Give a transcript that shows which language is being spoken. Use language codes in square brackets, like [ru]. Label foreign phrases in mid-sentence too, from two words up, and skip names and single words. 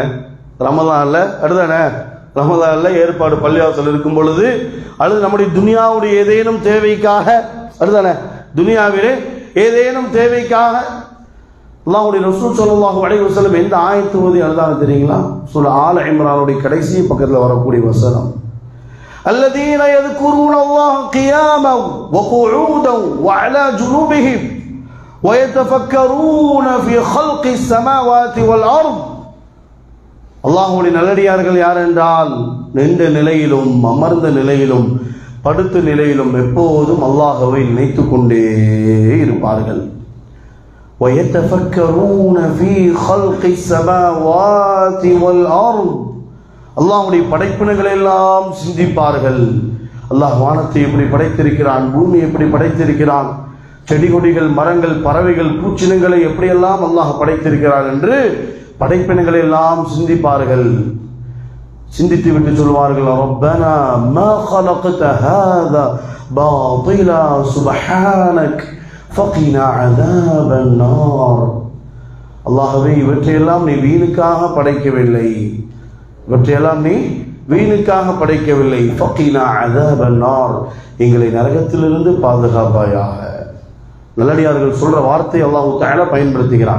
[ta] ரமலான்ல அடுதானே, ரமலான்ல ஏற்பாடு பள்ளிவாசல் இருக்கும் பொழுது அல்லது நம்முடைய துனியாவுடைய ஏதேனும் தேவைக்காக, அதுதானே, துனியாவிலே ஏதேனும் தேவைக்காக அல்லாஹ்வுடைய ரசூல் [ar] صلى الله عليه وسلم [ta] எந்த ஆயத்து ஓதி அழுதாங்க தெரியுங்களா? சூரா ஆல இம்ரானுடைய கடைசி பக்கத்தில் வரக்கூடிய வசனம், [ar] الذين يذكرون الله قياما وقعودا وعلى جنوبهم ويتفكرون في خلق السماوات والأرض. [ta] அல்லாஹ்வுடைய நல்லடியார்கள் யார் என்றால், நின்ற நிலையிலும் அமர்ந்த நிலையிலும் படுத்த நிலையிலும் எப்போதும் அல்லாஹ்வை நினைத்து கொண்டே இருப்பார்கள். [ar] ويتفكرون في خلق السماوات والأرض, [ta] அல்லாஹ்வுடைய படைப்பினங்களை எல்லாம் சிந்திப்பார்கள். அல்லாஹ் வானத்தை எப்படி படைத்திருக்கிறான், பூமி எப்படி படைத்திருக்கிறான், செடி கொடிகள், மரங்கள், பறவைகள், பூச்சினங்களை எப்படியெல்லாம் அல்லாஹ் படைத்திருக்கிறான் என்று படைப்பினங்களை எல்லாம் சிந்திப்பார்கள். சிந்தித்து விட்டு சொல்வார்கள், [ar] ربنا ما خلقت هذا باطلا سبحانك فقنا عذاب النار. [ta] அல்லாஹ்வே, இவற்றையெல்லாம் நீ வீணுக்காக படைக்கவில்லை, இவற்றையெல்லாம் நீ வீணுக்காக படைக்கவில்லை. [ar] فقنا عذاب النار, [ta] எங்களை நரகத்திலிருந்து பாதுகாப்பாயாக. நல்லடியார்கள் சொல்ற வார்த்தை அல்லாஹ் தஆலா பயன்படுத்துகிறான்.